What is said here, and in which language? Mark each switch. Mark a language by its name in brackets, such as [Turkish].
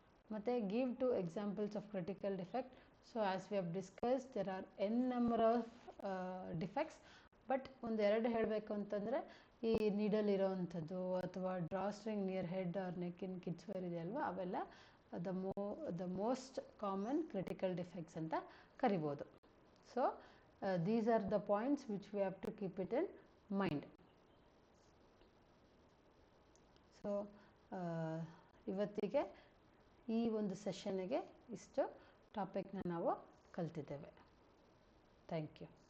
[English] ಮತ್ತು give to examples of critical defect. So as we have discuss there are n number of defects, but [Kannada] ಒಂದೆರಡು ಹೇಳಬೇಕು ಅಂತಂದರೆ ಈ [English] needle [Kannada] ಇರೋವಂಥದ್ದು ಅಥವಾ [English] draw string near head or neck in kids wear [Kannada] ಇದೆಯಲ್ವ, ಅವೆಲ್ಲ [English] the most common critical defects [Kannada] ಅಂತ ಕರಿಬೋದು. [English] So these are the points which we have to keep it in mind. [Kannada] So ಇವತ್ತಿಗೆ ಈ ಒಂದು ಸೆಷನ್ಗೆ ಇಷ್ಟು ಟಾಪಿಕ್ನ ನಾವು ಕಲ್ತಿದ್ದೇವೆ. [English] Thank you.